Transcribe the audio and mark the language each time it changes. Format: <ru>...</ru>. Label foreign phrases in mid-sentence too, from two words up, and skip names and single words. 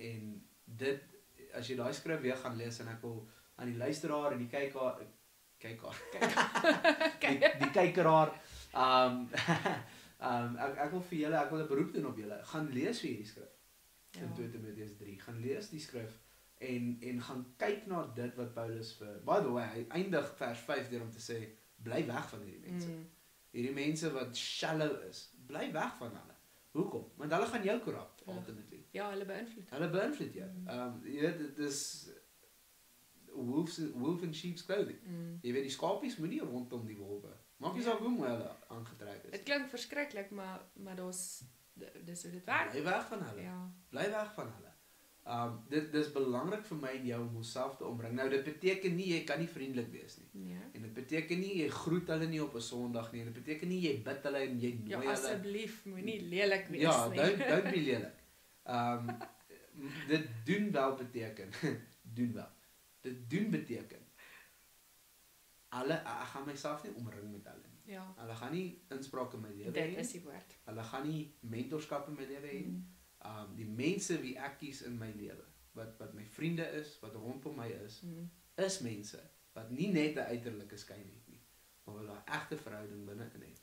<af>En dit, as jy daai skrif weer gaan lees, en ek wil aan die luisteraar en die die kykeraar, Ek wil vir julle, ek wil 'n beroep doen op julle. Gaan lees wie hierdie skrif. Ja. In 2 Timoteus 3. Gaan lees die skrif en gaan kyk na dit wat Paulus vir.</af> <en>By the way,</en> <af>hy eindig vers 5 deur om te sê bly weg van hierdie mense. Hierdie mense wat shallow is, bly weg van hulle. Hoekom? Want hulle gaan jou</af> <en>corrupt ultimately.</en> <af>Ja, hulle beïnvloed. Hulle beïnvloed jou. Jy weet dit is wolf</af> <en>in sheep's clothing.</en> <af>Jy weet die skapies moenie rondom die wolwe. Maak nie saak hoe mooi hulle aangetrek is. Dit klink verskriklik, maar dis hoe dit werk. Bly weg van hulle. Ja. Bly weg van hulle. Dit is belangrik vir my en jou om onsself te ombring. Nou dit beteken nie jy kan nie vriendelik wees nie. Nee. En dit beteken nie jy groet hulle nie op 'n Sondag nie. En dit beteken nie jy bid hulle en jy nooi Ja, hulle. asseblief moenie lelik wees Ja, nie.</af> <en>don't be lelik.</en> <af>Dit doen wel beteken doen wel. Dit doen beteken ek gaan myself nie omring met hulle nie. Ja. Hulle gaan nie inspraak in my lewe hê Dit nie. is die woord. Hulle gaan nie mentorskap in my lewe hê nie. Die mense wie ek kies in my lewe, wat my vriende is, wat rondom my is mense wat nie net 'n uiterlike skyn het nie, maar wat 'n egte verhouding binne-in het.</af>